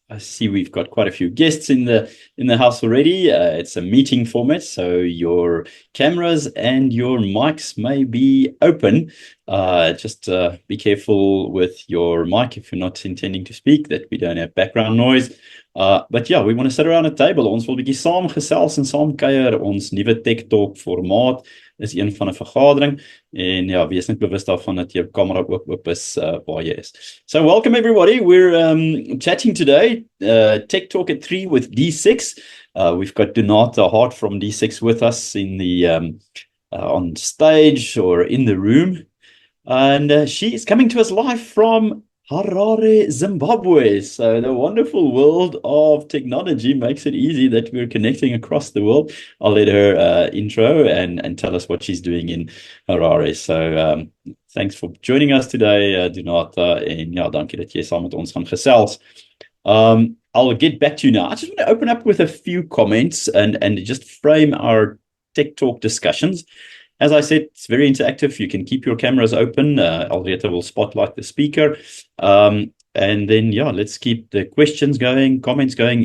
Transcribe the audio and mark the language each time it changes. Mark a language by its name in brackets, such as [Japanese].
[English] I see we've got quite a few guests in the house already. It's a meeting format, so your cameras and your mics may be open. Just be careful with your mic if you're not intending to speak, that we don't have background noise. But yeah, we want to sit around a table. [Afrikaans] Ons wil 'n bietjie saam gesels en saam kuier. Ons nuwe Tech Talk formaat is een van 'n vergadering. En ja, wees net bewus daarvan dat jou kamera ook oop is waar jy is. [English] So welcome everybody. We're chatting today, Tech Talk at 3 with D6. We've got Donata Hart from D6 with us in the on stage or in the room. And she is coming to us live from Harare, Zimbabwe. So the wonderful world of technology makes it easy that we're connecting across the world. I'll let her intro and tell us what she's doing in Harare. So thanks for joining us today, Donata. [Afrikaans] En ja, dankie dat jy saam met ons gaan gesels. [English] I'll get back to you now. I just want to open up with a few comments and just frame our Tech Talk discussions. As I said, it's very interactive. You can keep your cameras open. Alreta will spotlight the speaker. And then, yeah, let's keep the questions going, comments going.